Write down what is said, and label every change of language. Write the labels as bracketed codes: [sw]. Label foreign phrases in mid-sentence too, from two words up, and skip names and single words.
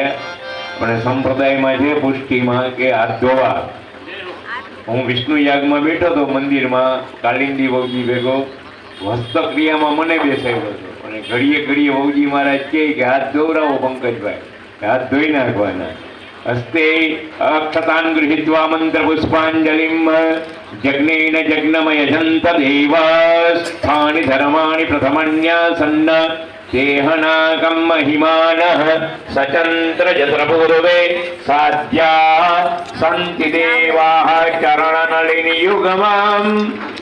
[gu] પણ સંપ્રદાયમાં છે પુષ્ટિમાં કે હાથ ધોવા. હું વિષ્ણુ યાગમાં બેઠો હતો મંદિરમાં, કાલિંદી વહુજી ભેગો હસ્તક્રિયામાં મને બેસાડ્યો હતો અને ઘડીએ ઘડીએ વહુજી મહારાજ કહે કે હાથ ધોવરાવો પંકજભાઈ, હાથ ધોઈ નાખવાના. [sa] हस्ते अक्षतान् गृहीत्वा मन्त्रपुष्पाञ्जलिं जग्नेन जग्नमयजन्त देवास्थानि धर्माणि प्रथमन्यासन्न देहनाकं महिमानः सचन्द्रजत्रपूर्वे साध्याः सन्ति देवाः चरणनलिनियुगमाम्